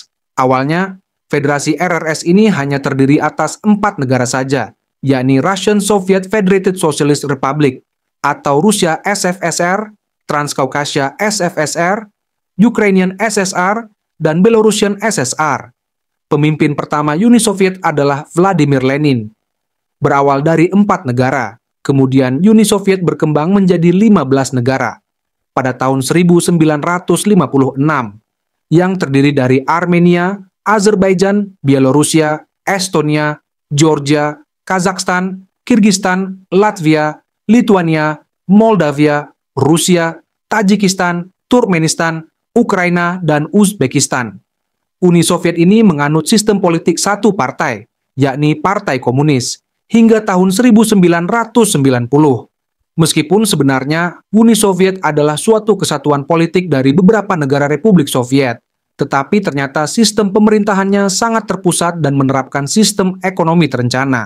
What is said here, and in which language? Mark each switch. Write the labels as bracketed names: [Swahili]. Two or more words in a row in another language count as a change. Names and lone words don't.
[Indonesian] Awalnya, Federasi RRS ini hanya terdiri atas 4 negara saja, yakni Russian Soviet Federated Socialist Republic, atau Rusia SFSR, Transcaucasia SFSR, Ukrainian SSR, dan Belarusian SSR. Pemimpin pertama Uni Soviet adalah Vladimir Lenin. Berawal dari 4 negara, kemudian Uni Soviet berkembang menjadi 15 negara. Pada tahun 1956, yang terdiri dari Armenia, Azerbaijan, Bielorusia, Estonia, Georgia, Kazakhstan, Kirgistan, Latvia, Lituania, Moldavia, Rusia, Tajikistan, Turkmenistan, Ukraina, dan Uzbekistan. Uni Soviet ini menganut sistem politik satu partai, yakni Partai Komunis, hingga tahun 1990. Meskipun sebenarnya Uni Soviet adalah suatu kesatuan politik dari beberapa negara Republik Soviet, tetapi ternyata sistem pemerintahannya sangat terpusat dan menerapkan sistem ekonomi terencana.